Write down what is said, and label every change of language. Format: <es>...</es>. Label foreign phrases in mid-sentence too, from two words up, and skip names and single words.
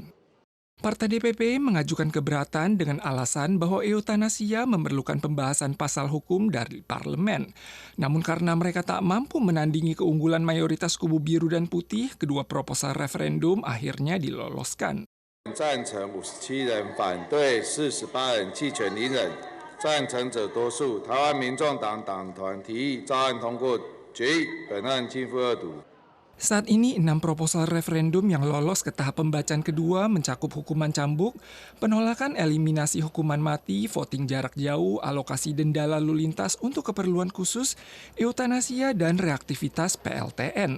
<id>Partai DPP mengajukan keberatan dengan alasan bahwa eutanasia memerlukan pembahasan pasal hukum dari parlemen. Namun karena mereka tak mampu menandingi keunggulan mayoritas kubu biru dan putih, kedua proposal referendum akhirnya diloloskan.</id> <zh>赞成57人，反对48人，弃权0人。赞成者多数。台湾民众党党团提议照案通过决议，本案逕付2读。</zh> <id>Saat ini 6 proposal referendum yang lolos ke tahap pembacaan kedua mencakup hukuman cambuk, penolakan eliminasi hukuman mati, voting jarak jauh, alokasi denda lalu lintas untuk keperluan khusus, eutanasia, dan reaktivitas PLTN.</id>